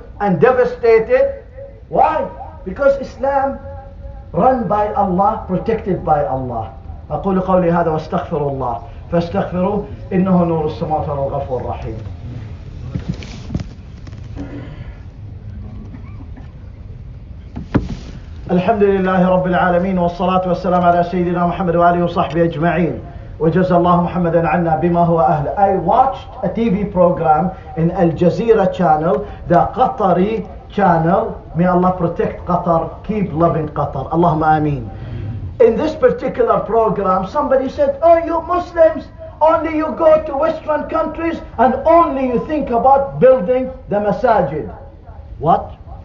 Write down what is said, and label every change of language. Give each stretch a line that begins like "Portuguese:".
English: and devastated. Why? Because Islam run by Allah, protected by Allah.
Arabic: أقول قولي هذا واستغفر الله فاستغفروه إنه نور السماوات والغفور الرحيم. الحمد لله رب العالمين والصلاة والسلام على سيدنا محمد وآله وصحبه أجمعين وجزا الله محمدا عنا بما هو أهله.
English: I watched a TV program in Al Jazeera channel, the Qatari channel. May Allah protect Qatar, keep loving Qatar. Allahumma ameen. In this particular program, somebody said, oh, you Muslims, only you go to Western countries and only you think about building the masajid. What?